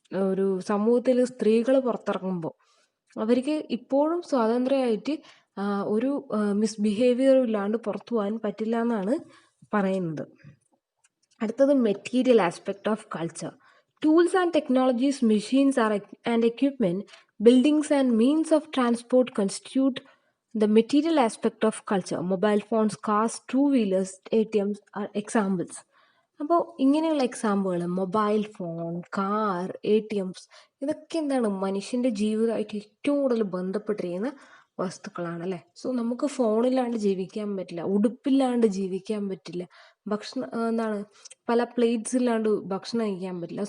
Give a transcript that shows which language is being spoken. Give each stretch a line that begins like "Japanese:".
Malayalam: ഒരു സമൂഹത്തിൽ സ്ത്രീകൾ പുറത്തിറങ്ങുമ്പോൾ അവർക്ക് ഇപ്പോഴും സ്വാതന്ത്ര്യമായിട്ട് ഒരു മിസ്ബിഹേവിയറും ഇല്ലാണ്ട് പുറത്തു പോകാൻ പറ്റില്ല എന്നാണ് പറയുന്നത്.
English: അടുത്തത് material aspect of culture. Tools and technologies, machines and equipment, buildings and means of transport constitute The material aspect of culture, mobile phones, cars, two-wheelers, ATMs are examples.
Malayalam: അപ്പോൾ ഇങ്ങനെയുള്ള എക്സാമ്പിളുകൾ മൊബൈൽ ഫോൺ, കാർ, ATMs ഇതൊക്കെ എന്താണ് മനുഷ്യൻ്റെ ജീവിതമായിട്ട് ഏറ്റവും കൂടുതൽ ബന്ധപ്പെട്ടിരിക്കുന്ന വസ്തുക്കളാണ് അല്ലേ. സോ നമുക്ക് ഫോണില്ലാണ്ട് ജീവിക്കാൻ പറ്റില്ല, ഉടുപ്പില്ലാണ്ട് ജീവിക്കാൻ പറ്റില്ല, ഭക്ഷണം എന്താണ് പല പ്ലേറ്റ്സ് ഇല്ലാണ്ട് ഭക്ഷണം കഴിക്കാൻ പറ്റില്ല.